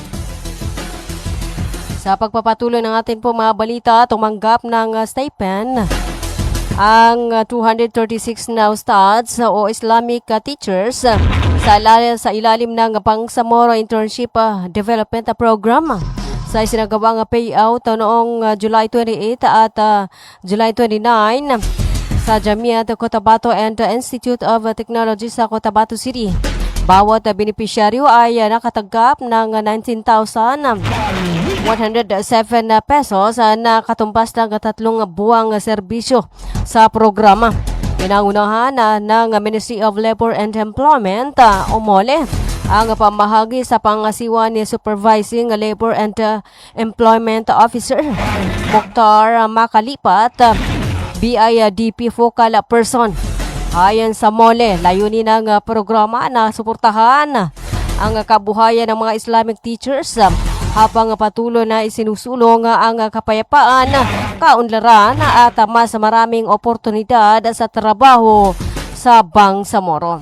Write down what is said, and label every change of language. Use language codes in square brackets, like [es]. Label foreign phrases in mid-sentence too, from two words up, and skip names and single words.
[tl] Sa pagpapatuloy ng ating po mga balita, tumanggap ng stipend ang 236 na ustads o [en] Islamic teachers [tl] sa ilalim ng Bangsamoro Internship Development Program sa isinagawang payout noong July 28 at July 29 sa Jamiat Cotabato and Institute of Technology sa Cotabato City. Bawat benepisyaryo ay nakatanggap ng 19,107 pesos na katumbas ng 3 buwang serbisyo sa programa. Pinangunahan ng Ministry of Labor and Employment o MOLE ang pamahagi sa pangasiwa ni Supervising Labor and Employment Officer Mokhtar Makalipat, BIDP Focal Person. Ayon sa MOLE, layunin ng programa na suportahan ang kabuhayan ng mga [en] Islamic teachers [tl] habang patuloy na isinusulong ang kapayapaan, kaunlaran at mas maraming oportunidad sa trabaho sa Bangsamoro.